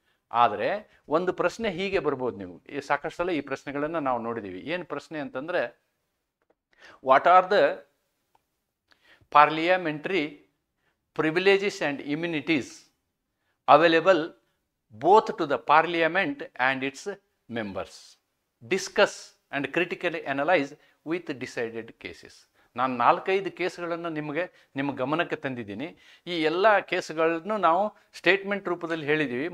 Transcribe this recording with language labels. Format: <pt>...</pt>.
<kn>ಆದರೆ ಒಂದು ಪ್ರಶ್ನೆ ಹೀಗೆ ಬರ್ಬೋದು, ನೀವು ಸಾಕಷ್ಟು ಸಲ ಈ ಪ್ರಶ್ನೆಗಳನ್ನು ನಾವು ನೋಡಿದ್ದೀವಿ. ಏನು ಪ್ರಶ್ನೆ ಅಂತಂದರೆ,</kn> <en>What are the parliamentary privileges and immunities available both to the parliament and its members. Discuss and critically analyze with decided cases.</en> <kn>ನಾನು 4-5 ಕೇಸ್ಗಳನ್ನು ನಿಮ್ಮ ಗಮನಕ್ಕೆ ತಂದಿದ್ದೀನಿ. ಈ ಎಲ್ಲ ಕೇಸ್ಗಳನ್ನು ನಾವು ಸ್ಟೇಟ್ಮೆಂಟ್ ರೂಪದಲ್ಲಿ ಹೇಳಿದ್ದೀವಿ.</kn>